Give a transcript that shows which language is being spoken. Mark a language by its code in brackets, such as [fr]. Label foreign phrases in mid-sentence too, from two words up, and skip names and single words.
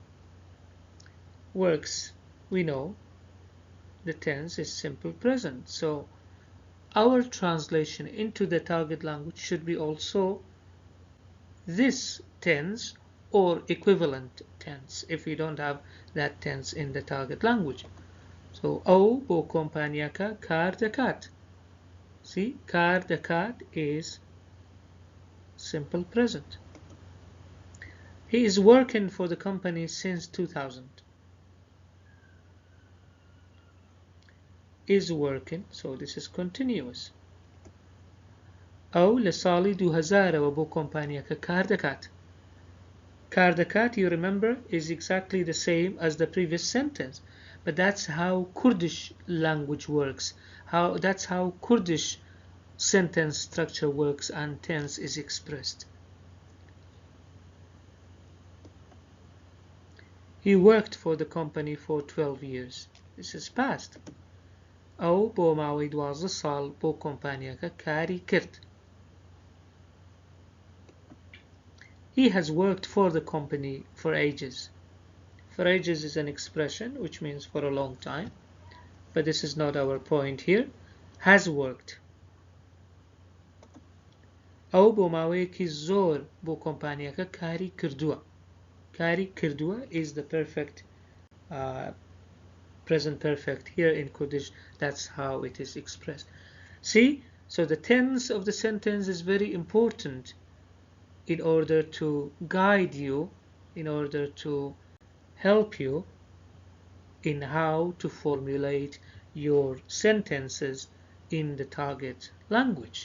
[en] Works, we know, the tense is simple present. So our translation into the target language should be also this tense or equivalent tense if we don't have that tense in the target language. So, [ckb] او بو کمپانیاکە کار دەکات. [en] See, [ckb] کار دەکات [en] is simple present. He is working for the company since 2000. Is working, so this is continuous. [ckb] أو لساڵی 2000 بۆ کۆمپانیاکە کار دەکات. کار دەکات, [en] you remember, is exactly the same as the previous sentence, but that's how Kurdish language works. That's how Kurdish sentence structure works and tense is expressed. He worked for the company for 12 years. This is past. [ckb] أو بۆ ماوەی 12 ساڵ بۆ کۆمپانیاکە کاری کرد. [en] He has worked for the company for ages. For ages is an expression which means for a long time, but this is not our point here. Has worked. [ckb] أو بۆ ماوەیەکی زۆر بۆ کۆمپانیاکە کاری کردووە. کاری کردووە [en] is the perfect present perfect here in Kurdish. That's how it is expressed. See, so the tense of the sentence is very important in order to guide you, in order to help you in how to formulate your sentences in the target language.